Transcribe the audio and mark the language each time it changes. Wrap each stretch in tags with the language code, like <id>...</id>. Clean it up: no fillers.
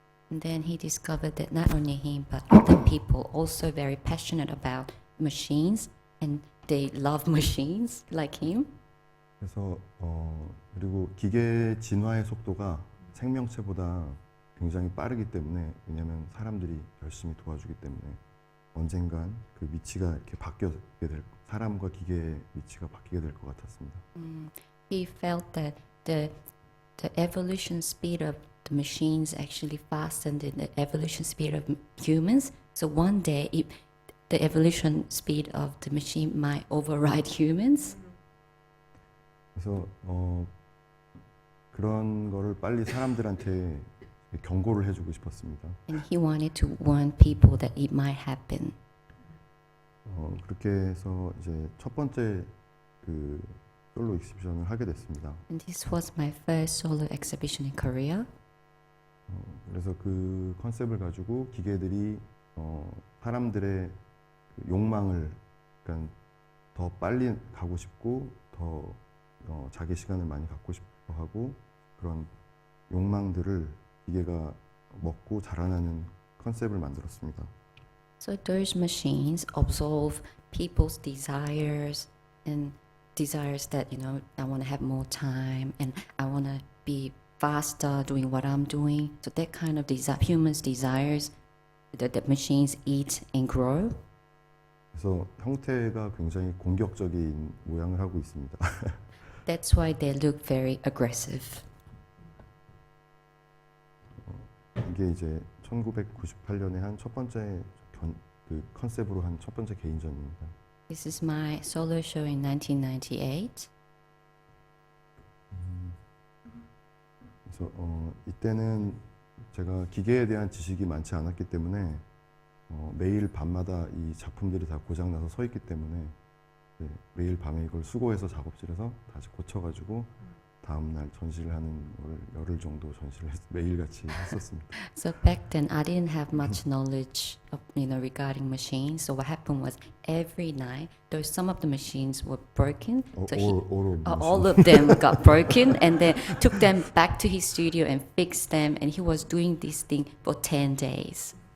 <en>And then he discovered that not only him, but other people also very passionate about machines, and they love machines like him.</en> <ko>그래서 그리고 기계 진화의 속도가 생명체보다 굉장히 빠르기 때문에 왜냐하면 사람들이 열심히 도와주기 때문에 언젠간 그 위치가 이렇게 사람과 기계의 위치가 바뀌게 될 것 같았습니다.</ko> <en>He felt that the evolution speed of the machines actually faster than the evolution speed of humans. So one day, the evolution speed of the machine might override humans.</en> <ko>그래서 그런 거를 빨리 사람들한테 경고를 해주고 싶었습니다.</ko> <en>And he wanted to warn people that it might happen.</en> <ko>그렇게 해서 이제 첫 번째 그 솔로 익시비션을 하게 됐습니다.</ko> <en>And this was my first solo exhibition in Korea.</en> <ko>그래서 그 컨셉을 가지고 기계들이 사람들의 그 욕망을 그러니까 더 빨리 가고 싶고 더 자기 시간을 많이 갖고 싶어 하고 그런 욕망들을 기계가 먹고 자라나는 컨셉을 만들었습니다.</ko> <en>So those machines absolve people's desires and desires that, you know, I want to have more time and I want to be faster doing what I'm doing. So that kind of humans' desires that the machines eat and grow.</en> <ko>그래서 형태가 굉장히 공격적인 모양을 하고 있습니다.</ko> <en>That's why they look very aggressive.</en> <ko>이게 이제 1998년에 한 첫 번째 그 컨셉으로 한 첫 번째 개인전입니다.</ko> <en>This is my solo show in 1998.</en> <ko>그래서 이때는 제가 기계에 대한 지식이 많지 않았기 때문에 매일 밤마다 이 작품들이 다 고장나서 서 있기 때문에 매일 밤에 이걸 수거해서 작업실에서 다시 고쳐가지고 다음날 전시를 하는 걸 열흘 정도 전시를 매일같이 했었습니다.</ko> <en>So back then I didn't have much knowledge of, you know, regarding machines. So what happened was every night, though some of the machines were broken, so all of them got broken, and then took them back to his studio and fixed them. And he was doing this thing for 10 days.</en>